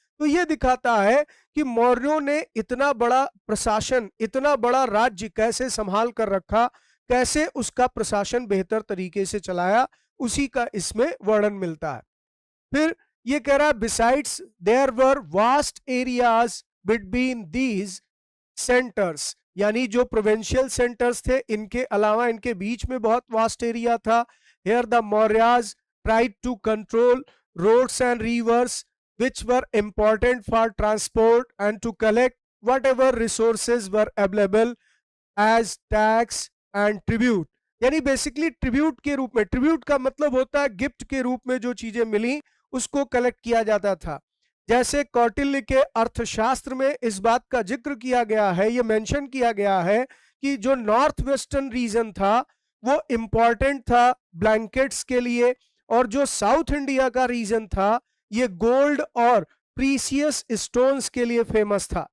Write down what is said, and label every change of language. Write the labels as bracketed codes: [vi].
[hi] तो यह दिखाता है कि मौर्यों ने इतना बड़ा प्रशासन, इतना बड़ा राज्य कैसे संभाल कर रखा, कैसे उसका प्रशासन बेहतर तरीके से चलाया, उसी का इसमें वर्णन मिलता है। फिर ये कह रहा है [en] besides there were vast areas between these centres, [hi] यानी जो प्रोविंशियल सेंटर्स थे, इनके अलावा इनके बीच में बहुत वास्ट एरिया था। [en] Here the Mauryas tried to control roads and rivers which were important for transport and to collect whatever resources were available as tax and tribute। [hi] यानी बेसिकली ट्रिब्यूट के रूप में, ट्रिब्यूट का मतलब होता है गिफ्ट के रूप में जो चीजें मिली उसको कलेक्ट किया जाता था। जैसे कौटिल्य के अर्थशास्त्र में इस बात का जिक्र किया गया है, ये मेंशन किया गया है कि जो नॉर्थ वेस्टर्न रीजन था वो इंपॉर्टेंट था ब्लैंकेट्स के लिए, और जो साउथ इंडिया का रीजन था ये गोल्ड और प्रीसियस स्टोन्स के लिए फेमस था।